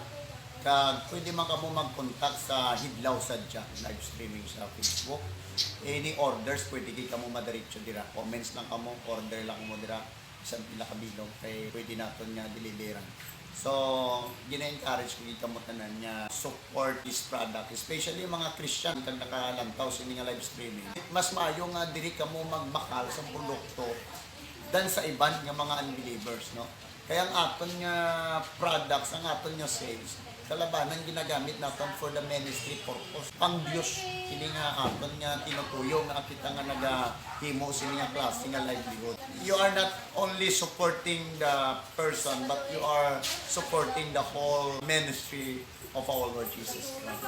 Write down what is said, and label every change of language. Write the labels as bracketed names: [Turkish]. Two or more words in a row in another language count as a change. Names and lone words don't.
[Hiligaynon] Kag pwede man kamo mag-contact sa Hidlaw-Sadya [English] live streaming [Hiligaynon] sa Facebook. [English] Any orders [Hiligaynon] pwede gid kamo madiretso dira. Comments lang kamo, order lang mo dira isang pila ka bilog kay pwede naton nga deliveran. So, gina-encourage ko gid kamo tanan nga [English] support this product, [Hiligaynon] especially [Filipino] yung mga [Hiligaynon] Christian kag nakalantaw sa nga [English] live streaming. [Hiligaynon] Mas maayo nga diri kamo magbakal sa produkto than sa iban nga mga unbelievers, no? Kaya ang aton nga products, ang aton nga sales, kalabanan ginagamit natin [English] for the ministry purpose. [Hiligaynon] Pang Diyos, hindi nga aton nga tinutuyo nga kita nga nagahimo sa nga klase nga livelihood. [English] You are not only supporting the person, but you are supporting the whole ministry of our Lord Jesus Christ.